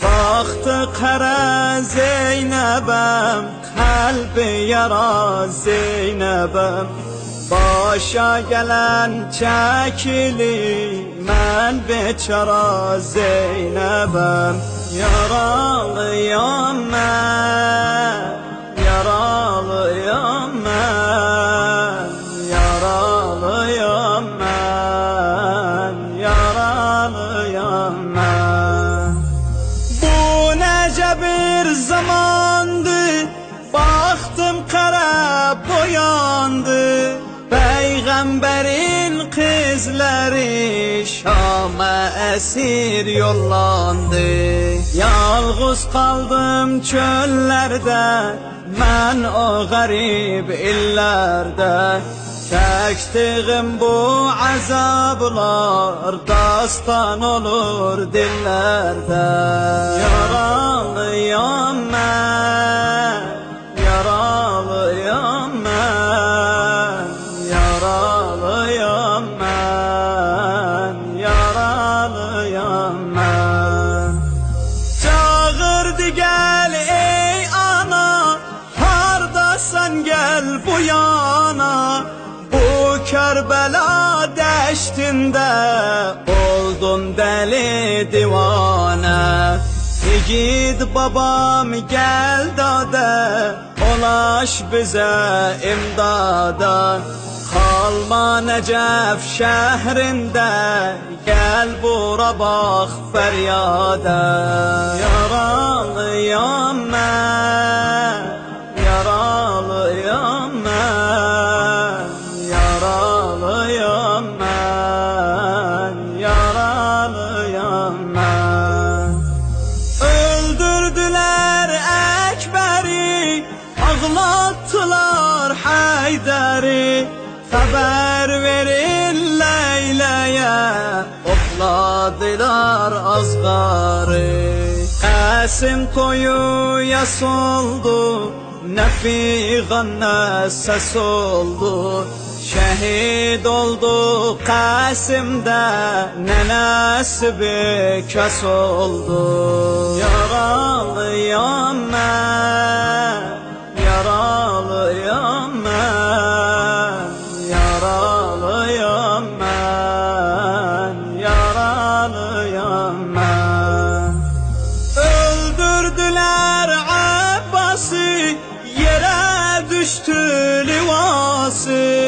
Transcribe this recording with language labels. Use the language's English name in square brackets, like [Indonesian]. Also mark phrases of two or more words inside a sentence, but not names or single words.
[Turkish] Baktı kara Zeynep'em, kalbi yara Zeynep'em. Başa gelen çekili, [Azerbaijani] mən beçara Zeynep'em. Yaralıyam mən, yaralıyam mən, yaralıyam mən, yaralıyam mən. [Turkish] Bu nece bir zamandı, baktım kara boyandı. Peygamberin kızları Şam'a esir yollandı. Yalğız kaldım çöllerde, mən o garip illerde. Çektiğim bu azablar dastan olur dillerde. [Azerbaijani] Yaralıyam mən, yaralıyam mən, yaralıyam mən, yaralıyam mən. [Turkish] Çağırdı gel ey ana, hardasan gel bu yana. Bu Kerbela deştinde oldum deli divane. Yiğit babam gel dade, ulaş bize imdada. Kalma Necef şehrinde, gel bura bak feryada. [Azerbaijani] Yaralıyam mən, yaralıyam mən, yaralıyam mən, yaralıyam mən. [Turkish] Öldürdüler Ekber'i, ağlattılar Haydar'ı. Haber verin Leyla'ya, okladılar azgarı. Qasim toyuya soldu, ne figan ne ses oldu. Şehit oldu Qasim'de, nenesi bir kes oldu. [Azerbaijani] Yaralıyam mən, yaralıyam mən, yaralıyam mən, yaralıyam mən. [Turkish] Öldürdüler Abbas'ı, yere düştü livası.